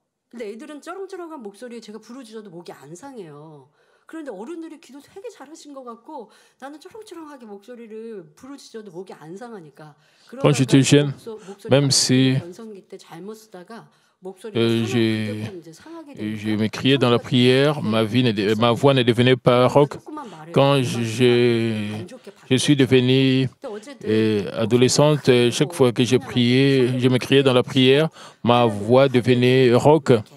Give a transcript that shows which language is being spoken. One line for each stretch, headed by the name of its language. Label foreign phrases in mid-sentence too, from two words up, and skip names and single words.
Korean: 근데 애들은 쩌렁쩌렁한 목소리에 제가 부르짖어도 목이 안 상해요. 그런데 어른들이 기도 되게 잘하신 것 같고 나는 쩌렁쩌렁하게 목소리를 부르짖어도 목이 안 상하니까.
French: Quand j'étais jeune, même si
Korean: 전성기 때 잘못 쓰다가
French: je m'écriais dans la prière, ma voix ne devenait pas rauque. Quand je suis devenue adolescente, chaque fois que je priais, je m'écriais dans la prière, ma voix devenait rauque.